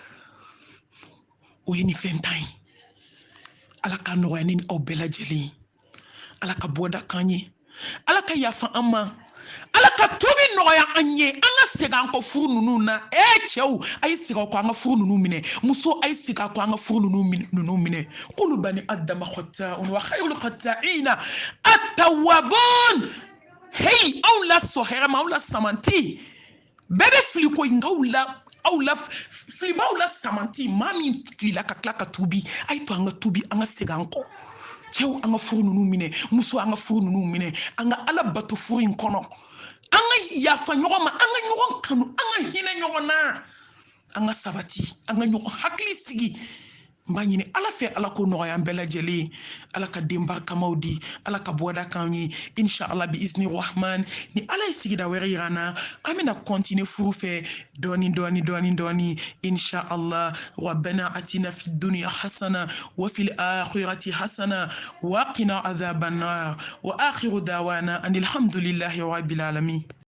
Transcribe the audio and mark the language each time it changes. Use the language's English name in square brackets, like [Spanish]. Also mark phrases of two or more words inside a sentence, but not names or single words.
[Bambara] o ye nin fɛn tan ye ala ka nɔgɔya ni aw bɛɛ lajɛlen ala ka bɔda k'an ye ala ka yafa an ma ala ka tobi nɔgɔya an ye an ka segin an kɔ furu ninnu na cɛw a ye segin kɔ an ka furu ninnu minɛ muso a ye segin kɔ an ka furu ninnu minɛ [Arabic] كل بني آدم خطاء وخير الخطائين التوابون [Bambara] hey aw la sɔ hɛrɛ ma aw la samanti bɛɛ bɛ fili ko nka aw la filibaw la samanti maa min filila ka tila ka tubi a ye to an ka tubi an ka segin an kɔ cɛw an ka furu ninnu minɛ muso an ka furu ninnu minɛ an ka ala bato furu in kɔnɔ an ka yafa ɲɔgɔn ma an ka ɲɔgɔn kanu an ka hinɛ ɲɔgɔn na an ka sabati an ka ɲɔgɔn hakili sigi n b'a ɲini ala fɛ ala ko nɔgɔya an bɛɛ lajɛlen ala ka den barikamaw di ala ka bɔda k'an ye inshallah [Arabic] بإذن الرحمن [Bambara] ni ala ye sigida wɛrɛ yira an na an bɛna kɔntine furu fɛ dɔɔni inshallah [Arabic] ربنا آتنا في الدنيا حسنة وفي الآخرة حسنة وقنا عذاب النار وآخر دعوانا أن الحمد لله رب العالمين